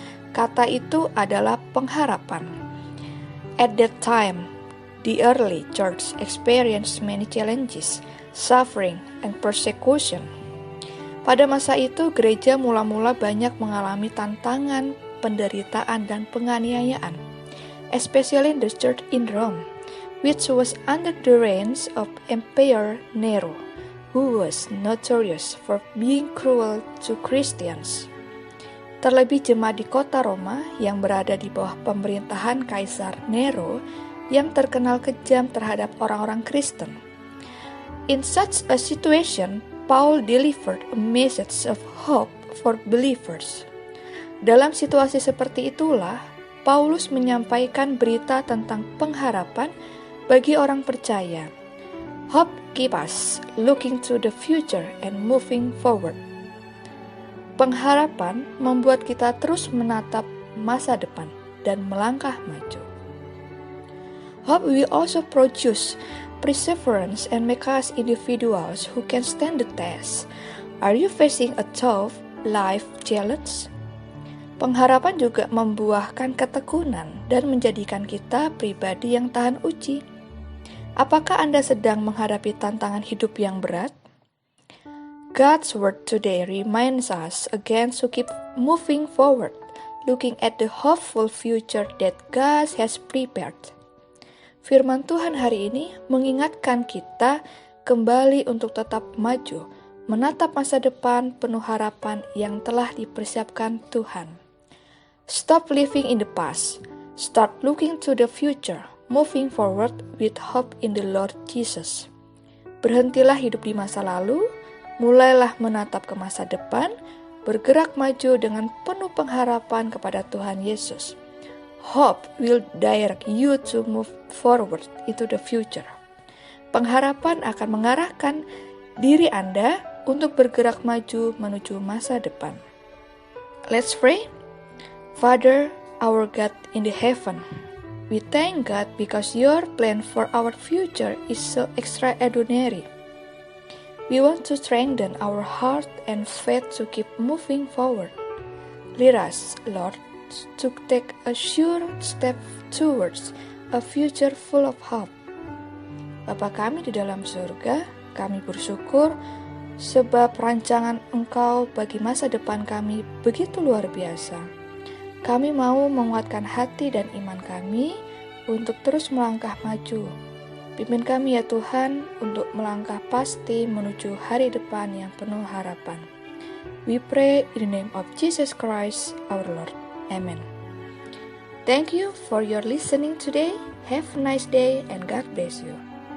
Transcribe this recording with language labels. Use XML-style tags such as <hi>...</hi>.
<id>Kata itu adalah pengharapan.</id> <en>At that time, the early church experienced many challenges, suffering, and persecution.</en> <id>Pada masa itu, gereja mula-mula banyak mengalami tantangan, penderitaan, dan penganiayaan,</id> <en>especially in the church in Rome, which was under the reign of Emperor Nero, who was notorious for being cruel to Christians.</en> <id>Terlebih jemaat di kota Roma yang berada di bawah pemerintahan Kaisar Nero yang terkenal kejam terhadap orang-orang Kristen.</id> <en>In such a situation, Paul delivered a message of hope for believers.</en> <id>Dalam situasi seperti itulah, Paulus menyampaikan berita tentang pengharapan bagi orang percaya.</id> <en>Hope keeps us looking to the future and moving forward.</en> <id>Pengharapan membuat kita terus menatap masa depan dan melangkah maju.</id> <en>Hope will also produce perseverance and make us individuals who can stand the test. Are you facing a tough life challenge?</en> <id>Pengharapan juga membuahkan ketekunan dan menjadikan kita pribadi yang tahan uji. Apakah Anda sedang menghadapi tantangan hidup yang berat?</id> <en>God's word today reminds us again to keep moving forward, looking at the hopeful future that God has prepared.</en> <id>Firman Tuhan hari ini mengingatkan kita kembali untuk tetap maju, menatap masa depan penuh harapan yang telah dipersiapkan Tuhan.</id> <en>Stop living in the past. Start looking to the future, moving forward with hope in the Lord Jesus.</en> <id>Berhentilah hidup di masa lalu, mulailah menatap ke masa depan, bergerak maju dengan penuh pengharapan kepada Tuhan Yesus.</id> <en>Hope will direct you to move forward into the future.</en> <id>Pengharapan akan mengarahkan diri Anda untuk bergerak maju menuju masa depan.</id> <en>Let's pray. Father, our God in the heaven, we thank God because your plan for our future is so extraordinary. We want to strengthen our heart and faith to keep moving forward. Lead us, Lord, to take a sure step towards a future full of hope.</en> <id>Bapa kami di dalam surga, kami bersyukur sebab rancangan Engkau bagi masa depan kami begitu luar biasa. Kami mau menguatkan hati dan iman kami untuk terus melangkah maju. Pimpin kami ya Tuhan untuk melangkah pasti menuju hari depan yang penuh harapan.</id> <en>We pray in the name of Jesus Christ our Lord. Amen. Thank you for your listening today. Have a nice day and God bless you.</en>